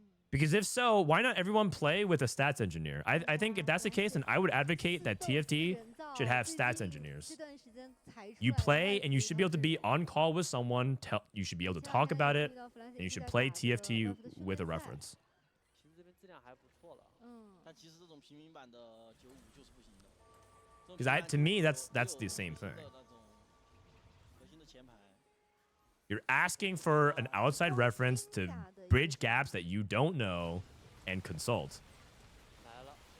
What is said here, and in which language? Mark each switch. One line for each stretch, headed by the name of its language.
English: Because if so, why not everyone play with a stats engineer? I think if that's the case, then I would advocate that TFT should have stats engineers. You play, and you should be able to be on call with someone. You should be able to talk about it, and you should play TFT with a reference.
Chinese: 其实这边质量还不错了。但其实这种平民版的95就是不行的。
English: Because to me, that's the same thing.
Chinese: 核心的前排。
English: You're asking for an outside reference to bridge gaps that you don't know and consult.
Chinese: 来了。